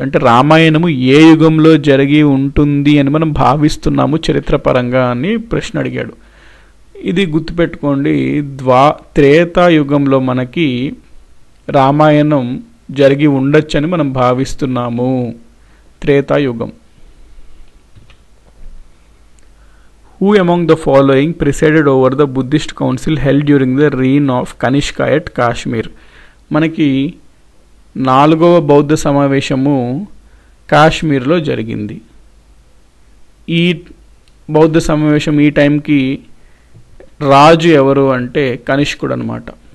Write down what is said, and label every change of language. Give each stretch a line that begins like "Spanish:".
Telugu: అంటే రామాయణము ఏ యుగంలో జరిగి ఉంటుంది అని మనం భావిస్తున్నాము చరిత్రపరంగా అని ప్రశ్న అడిగాడు. ఇది గుర్తుపెట్టుకోండి, త్రేతాయుగంలో మనకి రామాయణం జరిగి ఉండొచ్చని మనం భావిస్తున్నాము. Treta Yuga.
English: Who among the following presided over the Buddhist council held during the reign of Kanishka at Kashmir?
Telugu: మనకి 4వ బౌద్ధ సమావేశము కాశ్మీర్లో జరిగింది. ఈ బౌద్ధ సమావేశం ఈ టైంకి రాజు ఎవరు అంటే కనిష్కుడు అనమాట.